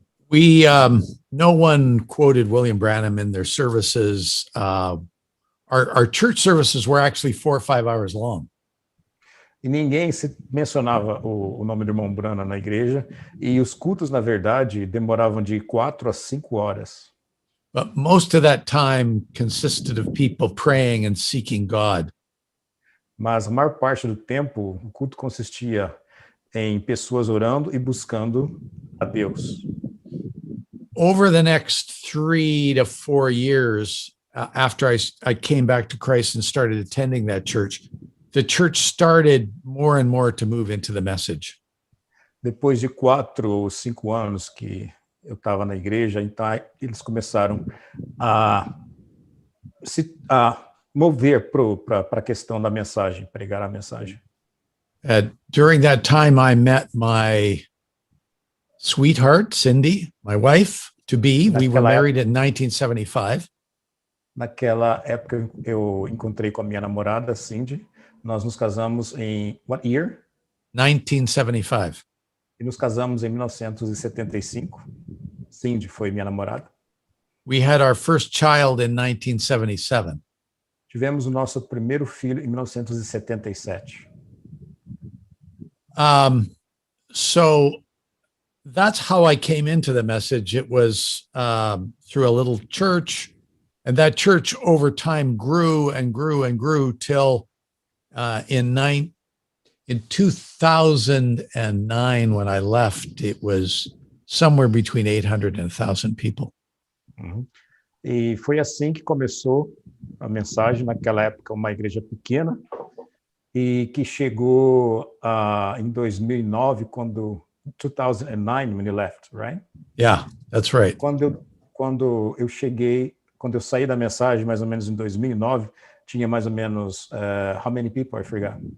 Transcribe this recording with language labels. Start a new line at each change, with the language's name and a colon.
English: No one quoted William Branham in their services. Our church services were actually 4 or 5 hours long.
Portuguese: E ninguém mencionava o nome do irmão Branham na igreja, e os cultos, na verdade, demoravam de 4 a 5 horas.
English: But most of that time consisted of people praying and seeking God.
Portuguese: Mas a maior parte do tempo, o culto consistia em pessoas orando e buscando a Deus.
English: Over the next 3 to 4 years, after I came back to Christ and started attending that church, the church started more and more to move into the message.
Portuguese: Depois de 4 ou 5 anos que eu estava na igreja, então eles começaram a mover para a questão da mensagem, pregar a mensagem.
English: During that time, I met my sweetheart, Cindy, my wife to be. We were married in 1975.
Portuguese: Naquela época, eu encontrei com a minha namorada, Cindy. Nós nos casamos em
English: what year? 1975.
Portuguese: E nos casamos em 1975. Cindy foi minha namorada.
English: We had our first child in 1977.
Portuguese: Tivemos o nosso primeiro filho em 1977.
English: So that's how I came into the message. It was through a little church, and that church over time grew and grew and grew till in 2009, when I left, it was somewhere between 800 and 1,000 people. Uhum.
Portuguese: E foi assim que começou a mensagem, naquela época, uma igreja pequena, e que chegou em 2009, 2009,
English: when you left, right? Yeah, that's right.
Portuguese: Quando eu saí da mensagem, mais ou menos em 2009, tinha mais ou menos,
English: how many people, I forgot?